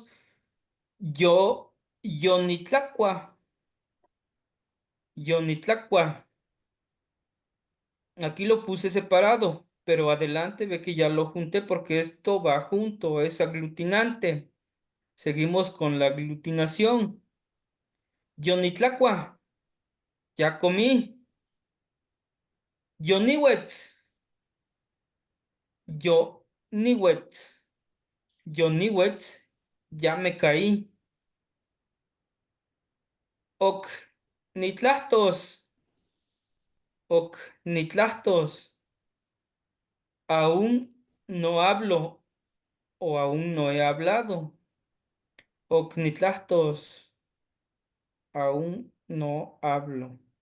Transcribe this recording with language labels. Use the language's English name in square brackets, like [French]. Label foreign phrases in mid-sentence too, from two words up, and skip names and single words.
[Nahuatl languages] Yo, Yonitlacua, Yonitlacua. [Spanish] Aquí lo puse separado, pero adelante ve que ya lo junté porque esto va junto, es aglutinante. Seguimos con la aglutinación. Yonitlacua, ya comí. [Nahuatl languages] Yoniwetz, Yoniwetz, Yoniwetz, [Spanish] ya me caí. Ok, nitlastos, ok, nitlastos, aún no hablo o aún no he hablado. Ok, nitlastos, aún no hablo.